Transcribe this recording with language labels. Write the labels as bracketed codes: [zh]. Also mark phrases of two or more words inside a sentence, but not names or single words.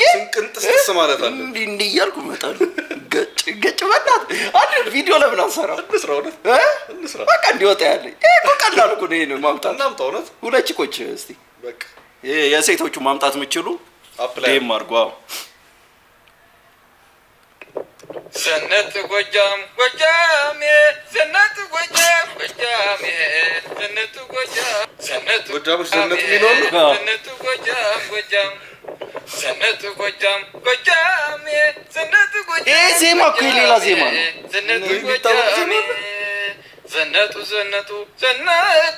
[am] ስንቅንጥስ ማለት አለ። እንዲህ እያልኩ እመጣለሁ። ገጭ በላት አንድ ቪዲዮ ለምን አንሰራም? እንስራ በቃ እንዲወጣ ያለ ይሄ እኮ ቀላል እኮ ነው። ይሄን ማምጣት እናምጣ። እውነት ሁለት ቺኮች እስቲ በቃ የሴቶቹ ማምጣት የምችሉ ዴም አድርጓ ሰነት ጎጃም ጎጃም ሰነት ጎጃም ጎጃም ሰነት ጎጃም ሰነት ጎጃሞች ሰነት የሚኖሩ ሰነት ጎጃም ጎጃም ሰነት ጎጃም ጎጃም ሰነት ጎጃም ይሄ ዜማ እኮ የሌላ ዜማ ነው። ሰነት ጎጃም ዘነቱ ዘነቱ ዘነቱ